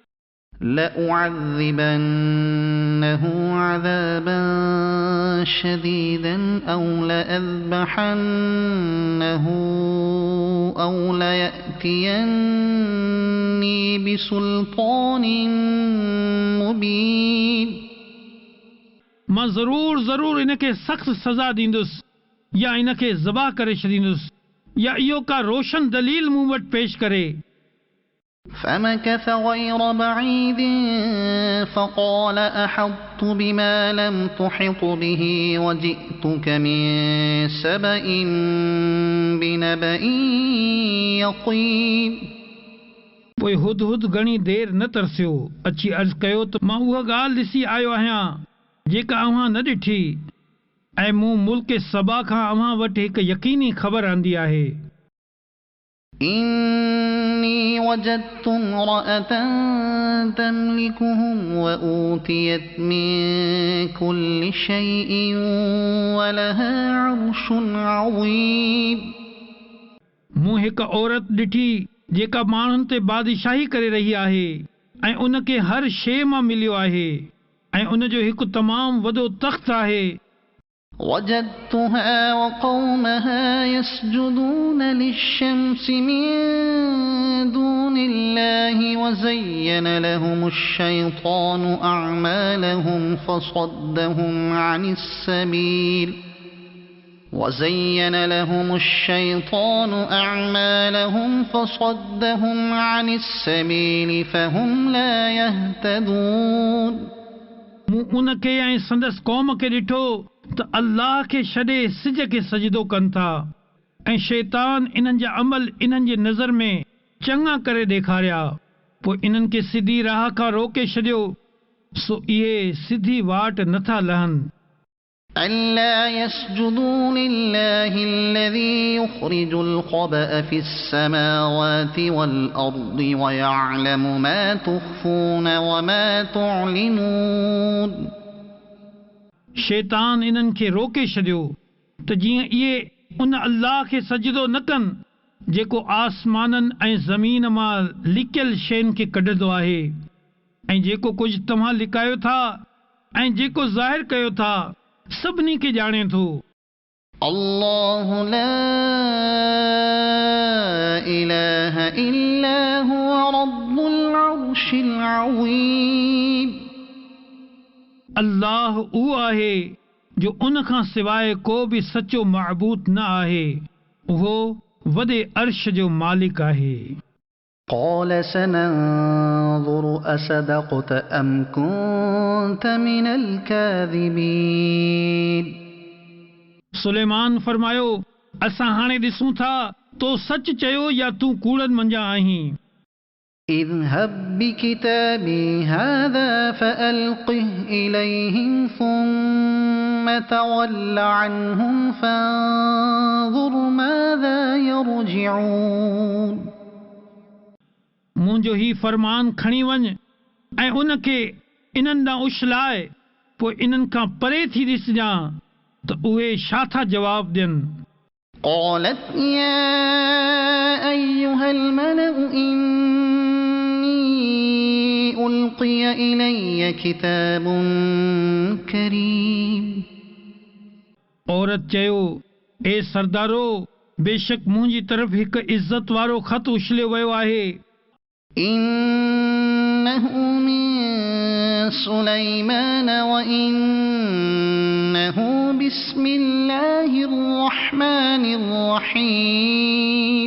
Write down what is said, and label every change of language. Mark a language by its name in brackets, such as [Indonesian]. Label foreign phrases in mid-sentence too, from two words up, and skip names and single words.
[Arabic] لأعذبنه عذابا شديدا أو لأذبحنه أو ليأتيني بسلطان مبين. [Sindhi] मां ज़रूर इनखे सख़्त सज़ा ॾींदुसि या इनखे ज़बह करे छॾींदुसि या इहो का रोशन दलील मूं वटि पेश करे. [Arabic] فمكث غير بعيد فقال أحطت بما لم تحط به وجئتك من سبأ بنبأ يقين. [Sindhi] पोइ हुद हुद घणी देर न तरसियो अची अर्ज़ कयो त मां उहा ॻाल्हि ॾिसी आयो आहियां जेका अव्हां न ॾिठी ऐं मूं मुल्क सबा खां अव्हां वटि हिकु यकीनी ख़बर आंदी आहे. [Arabic] إني وجدت امرأة تملكهم وأوتيت من كل شيء ولها عرش عظيم. [Sindhi] मूं हिकु औरत ॾिठी जेका माण्हुनि ते बादशाही करे रही आहे ऐं उनखे हर शइ मां मिलियो आहे ऐं उन जो हिकु तमामु वॾो तख़्त आहे. [Arabic] وجدتها وقومها يسجدون للشمس من دون الله وزين لهم الشيطان أعمالهم فصدهم عن السبيل وزين لهم الشيطان أعمالهم فصدهم عن السبيل فهم لا يهتدون [Sindhi] मूं उन खे ऐं संदसि क़ौम खे ॾिठो त अल्लाह खे छॾे सिज खे सजदो कनि था ऐं शैतान इन्हनि जा अमल इन्हनि जे नज़र में चङा करे ॾेखारिया पोइ इन्हनि खे सिधी राह खां रोके छॾियो सो इहे सिधी वाट नथा लहनि [Arabic] ألا يسجدوا لله الذي يخرج الخبأ في السماوات والأرض ويعلم ما تخفون وما تعلنون [Sindhi] शैतान इन्हनि खे रोके छॾियो त जीअं इहे उन अल्लाह खे सजदो न कनि जेको आसमाननि ऐं ज़मीन मां लिकियल शयुनि खे कढंदो आहे ऐं जेको कुझु तव्हां लिकायो था ऐं जेको ज़ाहिर कयो था सभिनी खे ॼाणे थो [Arabic] الله لا إله إلا هو رب العرش العظيم [Sindhi] अल्लाह उहो आहे जो उन खां सवाइ को बि सचो महबूद न आहे उहो वॾे अर्श जो मालिक आहे [Arabic] قال سننظر أصدقت أم كنت من الكاذبين [Sindhi] सुलेमान फरमायो असां हाणे ॾिसूं था तो सच चयो या तूं कूड़नि मंझां आहीं [Arabic] اذهب بكتابي هذا فألقه إليهم ثم تول عنهم فانظر ماذا يرجعون [Sindhi] मुंहिंजो ही फरमान खणी वञ ऐं उन खे इन्हनि ॾांहुं उछलाए पोइ इन्हनि खां परे थी ॾिसजां त उहे छा था जवाब ॾियनि [Arabic] قالت يا أيها الملأ إني ألقي إلي كتاب كريم [Sindhi] औरत चयो ए सरदारो बेशक मुंहिंजी तरफ़ हिकु इज़त वारो ख़त उछलियो वियो आहे [Arabic] إنه من سليمان وإنه بسم الله الرحمن الرحيم